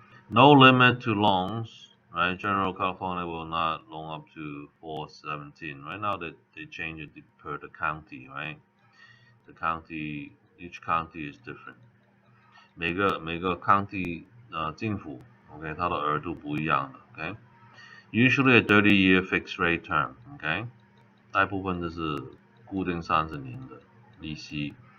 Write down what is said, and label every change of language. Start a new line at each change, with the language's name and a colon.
English: No limit to loans, right? General California will not loan up to 417. Right now, they change it per the county, right? The county, each county is different.
Chinese: 每个 county 政府 OK 它的额度不一样的 OK。
English: Usually a 30-year fixed rate term OK，
Chinese: 大部分就是固定30年的利息。